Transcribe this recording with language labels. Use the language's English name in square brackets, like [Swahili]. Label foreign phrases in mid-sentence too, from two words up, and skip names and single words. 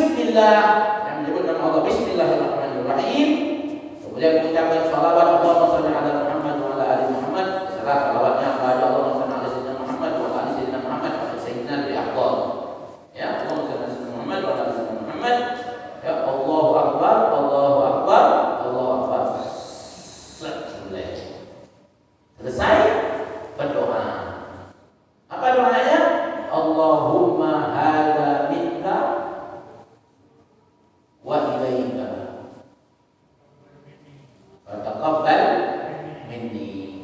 [Indonesian] bismillah, yang menyebut nama Allah Bismillahirrahmanirrahim. Kemudian mengucapkan shalawat [Arabic] اللهم صل على محمد وعلى آل محمد. [Indonesian] Setelah shalawatnya kepada Allah [Arabic] سبحانه وتعالى محمد وعلى آل سيدنا محمد وسيدنا بأفضل. يا اللهم صل على محمد وعلى آل سيدنا محمد. Ya, الله أكبر الله أكبر الله أكبر. [Indonesian] Selesai berdoa. Apa doanya? [Arabic] اللهم هذا منك وإليك فتقبل مني.